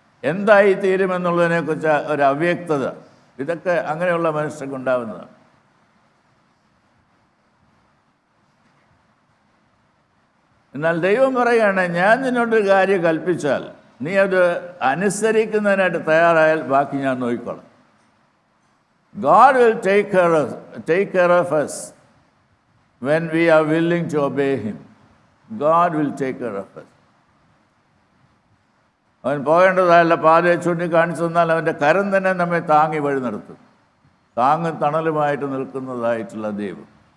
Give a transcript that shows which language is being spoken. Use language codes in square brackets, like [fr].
[ml] എന്തായി തീരുമെന്നുള്ളതിനെക്കുറിച്ച് ഒരു അവ്യക്തത, ഇതൊക്കെ അങ്ങനെയുള്ള മനുഷ്യർക്ക് ഉണ്ടാകുന്നതാണ്. എന്നാൽ ദൈവം പറയുകയാണ്, ഞാൻ നിന്നോടൊരു കാര്യം കൽപ്പിച്ചാൽ നീ അത് അനുസരിക്കുന്നതിനായിട്ട് തയ്യാറായാൽ ബാക്കി ഞാൻ നോക്കിക്കോളാം. [en] God will take care of us when we are willing to obey Him. God will take care of us. [ml] അവൻ പോകേണ്ടതായുള്ള പാതയെ ചൂണ്ടിക്കാണിച്ചു തന്നാൽ അവൻ്റെ കരം തന്നെ നമ്മെ താങ്ങി വഴി നടത്തും. താങ്ങും തണലുമായിട്ട് നിൽക്കുന്നതായിട്ടുള്ള ദൈവം.